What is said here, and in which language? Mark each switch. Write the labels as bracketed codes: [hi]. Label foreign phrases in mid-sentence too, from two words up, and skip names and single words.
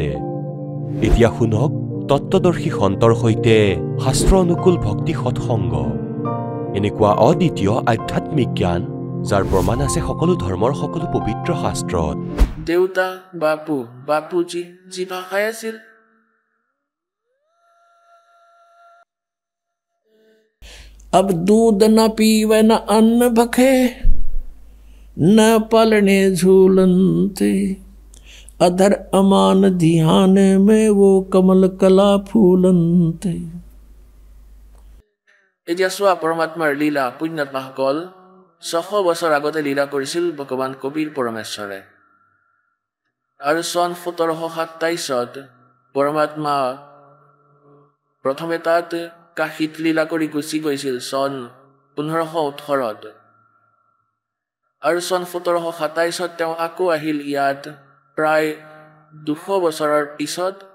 [as] এতিয়া শুনক তত্ত্বদৰ্শী সন্তৰ সৈতে শাস্ত্ৰ অনুকূল ভক্তি সৎসংগ, এনেকুৱা অদ্বিতীয় আধ্যাত্মিক জ্ঞান যাৰ প্ৰমাণ আছে সকলো ধৰ্মৰ সকলো পবিত্ৰ শাস্ত্ৰত। দেউতা, বাপু, বাপুজী যি ভাষাই আছিল। [hi] अब दूध न पीवे न अन्न भखे, न पलने झूलनते, अधर अमान ध्यान में वो कमल कला फूलनते। [as] এতিয়া চোৱা পৰমাত্মাৰ লীলা। পুণ্যাত্মাসকল 600 বছৰ আগতে লীলা কৰিছিল ভগৱান কবিৰ পৰমেশ্বৰে, আৰু চন 1727 পৰমাত্মা প্ৰথমে তাত কাশীত লীলা কৰি গুচি গৈছিল চন 1518, আৰু চন 1727 তেওঁ আকৌ আহিল ইয়াত প্ৰায় 200 বছৰৰ পিছত।